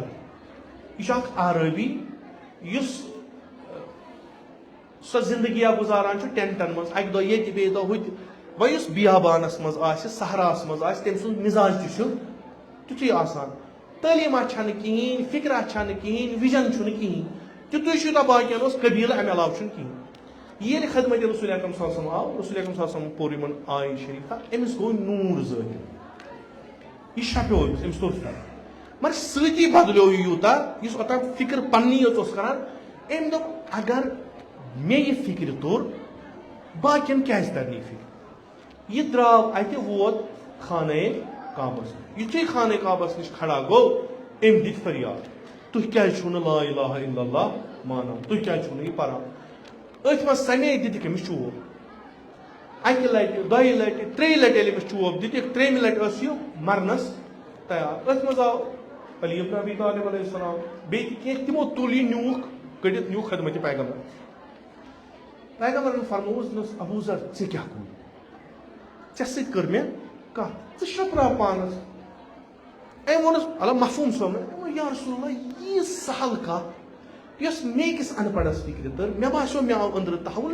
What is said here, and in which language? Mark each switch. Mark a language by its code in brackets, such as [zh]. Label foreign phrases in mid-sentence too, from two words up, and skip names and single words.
[ks] یہِ چھُ اکھ عرٲبی یُس سۄ زندگیہ گُزاران چھُ ٹینٹن منٛز، اکہِ دۄہ ییٚتہِ بیٚیہِ دۄہ ہُتہِ. وۄنۍ یُس بیابانس منٛز آسہِ، صحراہس منٛز آسہِ، تٔمۍ سُنٛد مِزاج تہِ چھُ تیُتھُے آسان. تعلیٖما چھنہٕ کِہینۍ، فِکرا چھنہٕ کِہینۍ، وِجن چھُنہٕ کِہینۍ. تیُتُے چھُ باقین اوس قبیٖلہٕ امہِ علاوٕ چھُنہٕ کِہینۍ. ییٚلہِ خدمت رسول اکرم صلی اللہ علیہ وسلم آو، رسول اکرم صلی اللہ علیہ وسلم پوٚر یِمن آیہِ شریٖفہ، أمِس گوٚو نوٗر ظٲہِر، یہِ شپیو أمِس توٚر فِکر. مگر سۭتی بدلیو یہِ یوٗتاہ، یُس اوٚتام فِکر پننی یٲژ اوس کران، أمۍ دوٚپ اگر مےٚ یہِ فِکرِ توٚر باقین کیازِ ترِ نہٕ یہِ فِکر. یہ دراو اتہ ووت خانہ کعبس یتھے خانہ کعبس نش کھڑا گو ام دت فریاد تھی کیا چھو [ar] لا الہ الا اللہ [ks] مانان تھی کیا چھو یہ پران ات مز سنے دتک امس چوب اکہ لٹہ دۄیہِ لٹہ ترٛیٚیہِ لٹہ ییٚلہِ أمِس چوب دتک ترٛیٚیمہِ لٹہ ٲس یہِ مرنس تیار ات مز آو علی ابن ابی طالب علیہ السلام بیٚیہِ کینٛہہ تِمو تُل یہِ نیوٗکھ کٔڑِتھ نیوٗکھ خدمتِ پیغمبر پیغمبرن فرمووُس دوٚپنس ابوٗ ذر ژےٚ کیٛاہ کوٚر ژےٚ سۭتۍ کٔر مےٚ کتھ ژٕ شرٛپراو پانس أمۍ ووٚنُس اللہ مفہوٗم صٲبن أمۍ ووٚن [ar] یا رسول اللہ [ks] یہِ سہل کتھ یۄس مے أکِس ان پڑھس فکرِ تر مےٚ باسیو مےٚ آو أنٛدرٕ تحوُل